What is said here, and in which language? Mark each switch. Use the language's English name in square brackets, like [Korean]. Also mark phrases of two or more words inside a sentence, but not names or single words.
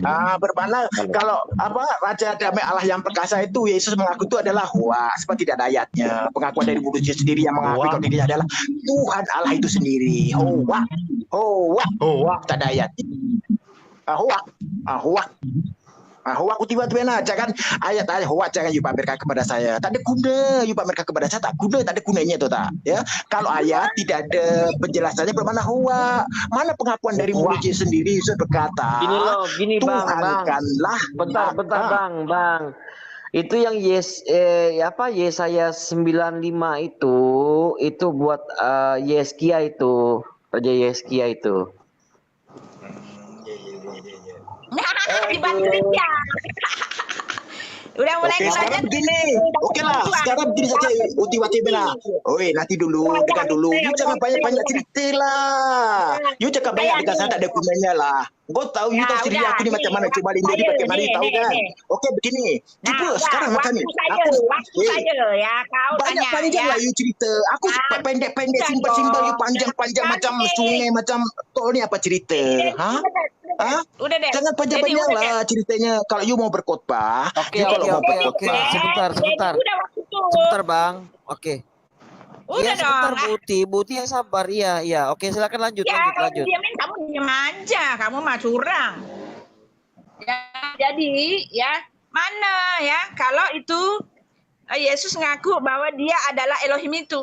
[Malay] Bermana kalau Raja damai Allah yang perkasa itu Yesus mengaku itu adalah hoax, seperti tidak ada ayatnya. Pengakuan dari mulut Yesus sendiri yang mengakui kalau dirinya adalah Tuhan Allah itu sendiri. Hoax. Tak ada ayat. Hoak Uti Batimena, jangan ayat-ayat hoak jangan you pamerkan kepada saya. Tak ada guna you pamerkan kepada saya, tak ada gunanya itu tak. Ya, kalau ayat tidak ada penjelasannya bermana hoak. Mana pengakuan dari mulut Yesus sendiri? Yesus berkata, [Indonesian] Gini Bang. Bentar Bang. Itu yang Yesaya 95 itu buat Yeskia itu, Raja Yeskia itu. Dibantuin ya. Udah mulai sekarang begini. Sekarang begini saja Uti Batimena. Nanti dulu, dekat dulu. [Malay] You jangan banyak cerita lah. You cakap banyak dekat saya tak ada gunanya lah. Kau tahu, you tahu sendiri aku ni macam mana. Coba Linda ni bagaimana tahu kan. Okey begini. Cuba sekarang macam ni. Waktu saya ya, kau tanya. Panjang lah you cerita. Aku pendek-pendek, simpel-simpel. You panjang-panjang macam sungai, macam tol ni apa cerita. [Indonesian] Udah deh. [Malay] Jangan panjang-panjang lah ceritanya. Kalau you mau berkhotbah, [Indonesian] Oke. Sebentar Bang. Oke. Udah sebentar dong. Buti yang sabar. Iya. Oke, silakan lanjut. Kalau diamin kamu diam aja, kamu mah curang. Ya, jadi ya mana ya kalau itu Yesus ngaku bahwa dia adalah Elohim itu.